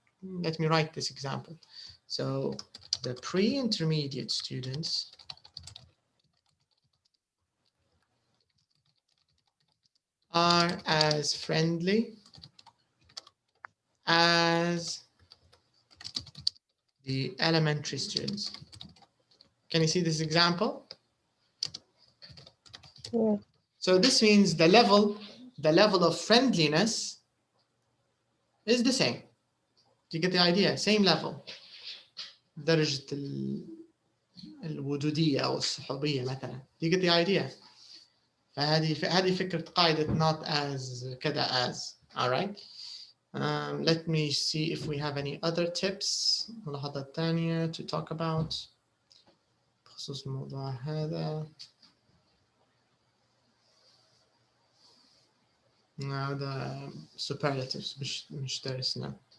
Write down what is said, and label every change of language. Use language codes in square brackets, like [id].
[en] Let me write this example. So the pre-intermediate students are as friendly as the elementary students. Can you see this example? Yes. So this means the level of friendliness is the same. Do you get the idea? Same level. [ar] درجة الودودية أو الصحوبية مثلا. [en] Do you get the idea? [ar] فهذه فكرة قاعدة not as كذا as. [en] All right. Let me see if we have any other tips [ar] ملاحظات ثانية [en] to talk about [ar] بخصوص الموضوع هذا. [en] Now the superlatives [ar] مش درسنا.